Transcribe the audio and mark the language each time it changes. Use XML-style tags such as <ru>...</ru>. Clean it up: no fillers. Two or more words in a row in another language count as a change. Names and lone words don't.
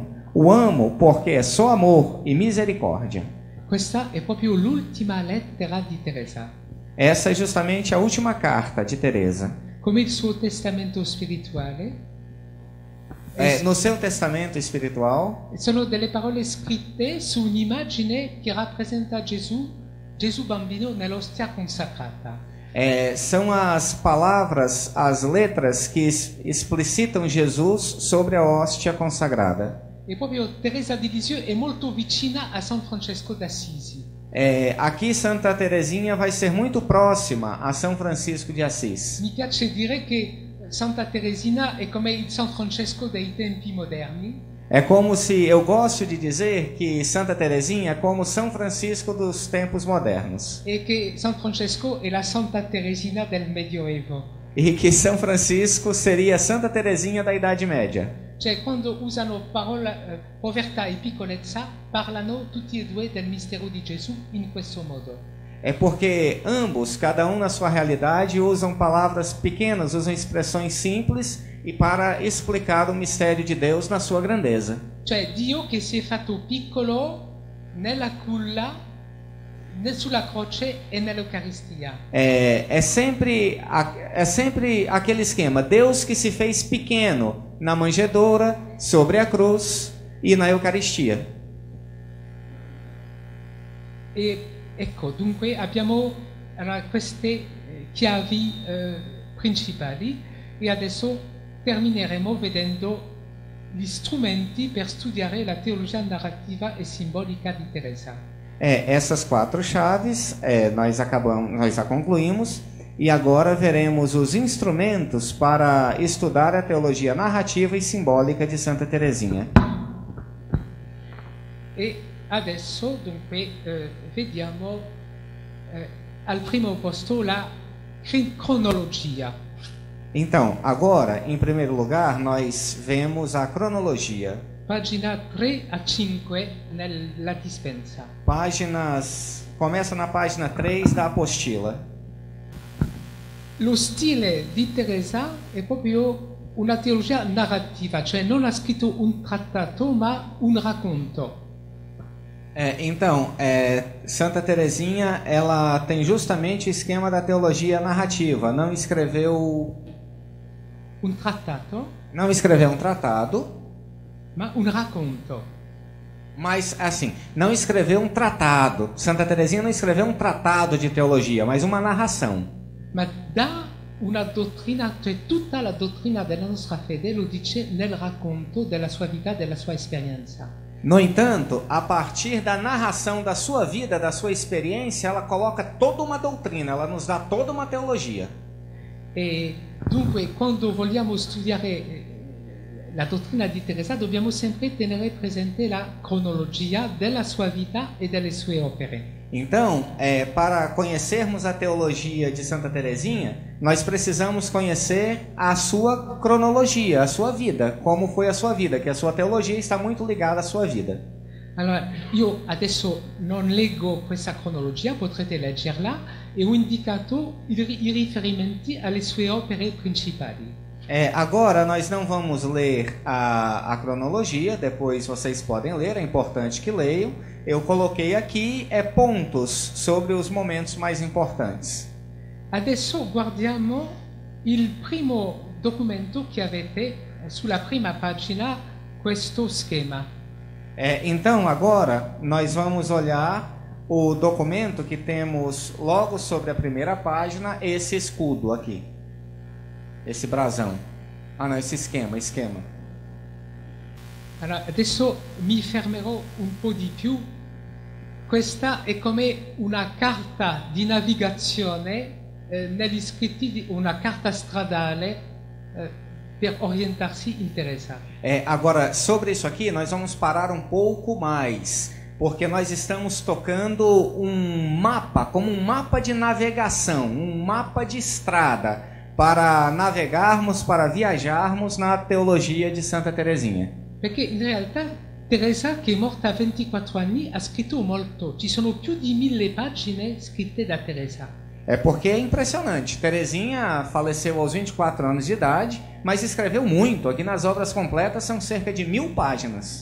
<pt>O amo porque é só amor e misericórdia.</pt> <it>Questa è proprio l'ultima lettera di Teresa.</it> <pt>Essa é justamente a última carta de Teresa.</pt> <it>Come il suo testamento spirituale.</it> <pt>No seu testamento espiritual.</pt> <it>Sono delle parole scritte su un'immagine che rappresenta Gesù bambino nell'ostia consacrata.</it> <pt>São as palavras, as letras que explicitam Jesus sobre a hóstia consagrada.</pt> <it>E proprio Teresa di Lisieux è molto vicina a San Francesco d'Assisi.</it> <pt>Aqui Santa Teresinha vai ser muito próxima a São Francisco de Assis.</pt> <it>Mi piace dire che Santa Teresina è come il San Francesco dei tempi moderni.</it> <pt>É como se, eu gosto de dizer que Santa Teresinha é como São Francisco dos tempos modernos.</pt> <it>E che San Francesco è la Santa Teresina del Medioevo.</it> <pt>E que São Francisco seria Santa Teresinha da Idade Média.</pt> <it>Cioè, quando usano parola povertà e piccolezza, parlano tutti e due del mistero di Gesù in questo modo.</it> <pt>É porque ambos, cada um na sua realidade, usam palavras pequenas, usam expressões simples e para explicar o mistério de Deus na sua grandeza.</pt> <it>Cioè, Dio che si è fatto piccolo nella culla, sulla croce e nell'Eucaristia.</it> <pt>É sempre aquele esquema, Deus que se fez pequeno na manjedoura, sobre a cruz e na Eucaristia.</pt> <it>E ecco, dunque abbiamo queste chiavi principali e adesso termineremo vedendo gli strumenti per studiare la teologia narrativa e simbolica di Teresa.</it> <pt>Essas 4 chaves nós já concluímos e agora veremos os instrumentos para estudar a teologia narrativa e simbólica de Santa Teresinha.</pt> <it>E adesso dunque vediamo al primo posto la cronologia.</it> <pt>Então, agora, em primeiro lugar, nós vemos a cronologia.</pt> <it>Pagina 3 a 5 nella dispensa.</it> <pt>Começa na página 3 da apostila.</pt> <it>Lo stile di Teresa è proprio una teologia narrativa, cioè non ha scritto un trattato ma un racconto.</it> <pt>Então, Santa Teresinha, ela tem justamente o esquema da teologia narrativa. Não escreveu</pt> <it>Un trattato,</it> <pt>um tratado,</pt> <it>ma un racconto.</it> <pt>mas assim, não escreveu um tratado. Santa Teresinha não escreveu um tratado de teologia, mas uma narração.</pt> <it>Ma dà una dottrina, cioè tutta la dottrina della nostra fede lo dice nel racconto della sua vita, della sua esperienza.</it> <pt>No entanto, a partir da narração da sua vida, da sua experiência, ela coloca toda uma doutrina, ela nos dá toda uma teologia.</pt> <it>E dunque, quando vogliamo studiare la dottrina di Teresa, dobbiamo sempre tenere presente la cronologia della sua vita e delle sue opere.</it> <pt>Então, para conhecermos a teologia de Santa Teresinha, nós precisamos conhecer a sua cronologia, a sua vida, como foi a sua vida, que a sua teologia está muito ligada à sua vida.</pt> <it>Allora, io adesso non leggo questa cronologia, potrete leggerla, e ho indicato i riferimenti alle sue opere principali.</it> <pt>Agora nós não vamos ler a cronologia, depois vocês podem ler, é importante que leiam. Eu coloquei aqui pontos sobre os momentos mais importantes.</pt> <it>Adesso guardiamo il primo documento che avete sulla prima pagina questo schema.</it> <pt>Então agora nós vamos olhar o documento que temos logo sobre a primeira página, esse escudo aqui. Esse brasão. Não, esse esquema.</pt> <it>Allora, adesso mi fermerò un po' di più. Questa è come una carta di navigazione negli scritti, una carta stradale per orientarsi in Teresa.</it> <pt>Agora, sobre isso aqui, nós vamos parar um pouco mais, porque nós estamos tocando um mapa, como um mapa de navegação, um mapa de estrada, para navegarmos, para viajarmos na teologia de Santa Teresinha.</pt> <it>Perché in realtà Teresa, che è morta a 24 anni, ha scritto molto. Ci sono più di 1000 pagine scritte da Teresa.</it> <pt>Porque é impressionante. Teresinha faleceu aos 24 anos de idade, mas escreveu muito. Aqui nas obras completas são cerca de 1000 páginas.</pt>